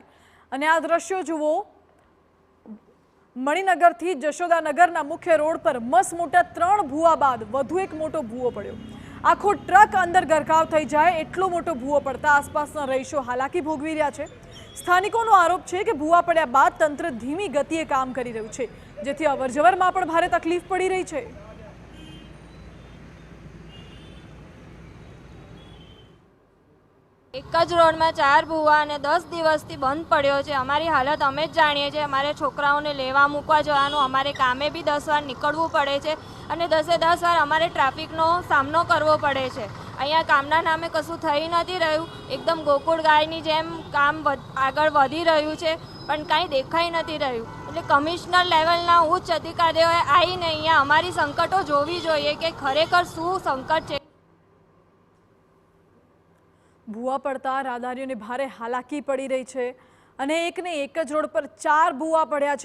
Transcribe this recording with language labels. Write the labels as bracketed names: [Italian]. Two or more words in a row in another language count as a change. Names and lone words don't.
[Gujarati] અને આ દ્રશ્યો જુઓ, મણિનગરથી જશોદાનગરના મુખ્ય રોડ પર મસમોટા 3 ભૂવા બાદ વધુ એક મોટો ભૂવો પડ્યો। આખો ટ્રક અંદર ગરકાવ થઈ જાય એટલો મોટો ભૂવો પડતા આસપાસના રહીશો હાલાકી ભોગવી રહ્યા છે। સ્થાનિકોનો આરોપ છે કે ભૂવા પડ્યા બાદ તંત્ર ધીમી ગતિએ કામ કરી રહ્યું છે, જેથી અવરજવરમાં પણ ભારે તકલીફ પડી રહી છે। એક જ રોડ મેં 4 ભૂવા ને 10 દિવસથી બંધ પડ્યો છે। અમારી હાલત અમે જ જાણીએ છે। અમારે છોકરાઓને લેવા મૂકવા જવાનું, અમારે કામે બી 10 વાર નીકળવું પડે છે અને 10 વાર અમારે ટ્રાફિકનો સામનો કરવો પડે છે। અહીંયા કામના નામે કશું થઈ નથી રહ્યું। એકદમ ગોકળ ગાયની જેમ કામ આગળ વધી રહ્યું છે, પણ કાંઈ દેખાઈ નથી રહ્યું। એટલે કમિશનર લેવલના ઉચ્ચ અધિકારીઓએ આવીને અહીંયા અમારી સંકટો જોવી જોઈએ કે ખરેખર શું સંકટ છે। ભૂવા પડતા રાહદારીઓને ભારે હાલાકી પડી રહી છે અને એકને એક જ રોડ પર 4 ભૂવા પડ્યા છે।